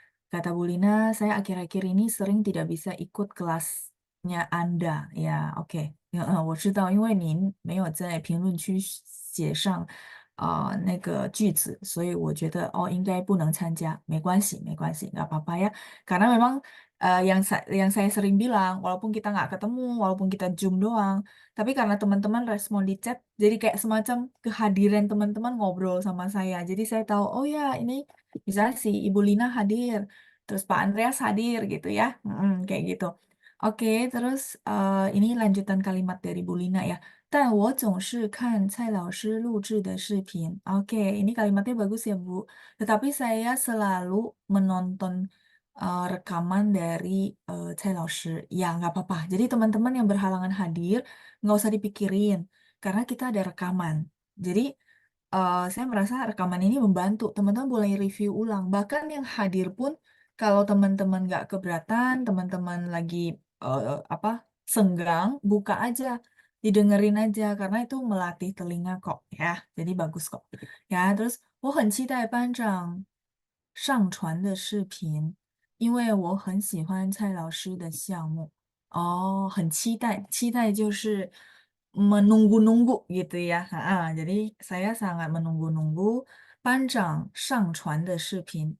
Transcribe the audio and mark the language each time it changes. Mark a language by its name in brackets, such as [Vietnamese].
[Indonesian] Kata Bu Lina, saya akhir-akhir ini sering tidak bisa ikut kelasnya Anda. Ya, oke. [Chinese] Ya, 我知道，因为您没有在评论区写上那个句子，所以我觉得应该不能参加，没关系，没关系, [Indonesian] nggak apa-apa ya. Karena memang yang saya sering bilang, walaupun kita nggak ketemu, walaupun kita Zoom doang, tapi karena teman-teman respon di chat, jadi kayak semacam kehadiran teman-teman ngobrol sama saya. Jadi saya tahu, oh ya ini misalnya si Ibu Lina hadir, terus Pak Andreas hadir gitu ya. Kayak gitu. Oke, terus ini lanjutan kalimat dari Bu Lina ya. [Chinese] 但我总是看蔡老师录制的视频. [Indonesian] Oke, ini kalimatnya bagus ya Bu. Tetapi saya selalu menonton rekaman dari Cai Laoshi. Ya, nggak apa-apa. Jadi teman-teman yang berhalangan hadir, nggak usah dipikirin. Karena kita ada rekaman. Jadi saya merasa rekaman ini membantu. Teman-teman boleh review ulang. Bahkan yang hadir pun, kalau teman-teman nggak keberatan, teman-teman lagi apa senggang, buka aja. Didengerin aja. Karena itu melatih telinga kok. Ya, jadi bagus kok. Ya, terus, [Chinese] 我很期待班长上传的视频，因为我很喜欢蔡老师的项目。哦，很期待，期待 就是 [Indonesian] menunggu-nunggu gitu ya. Jadi saya sangat menunggu-nunggu Panjang [Chinese] 上传的视频.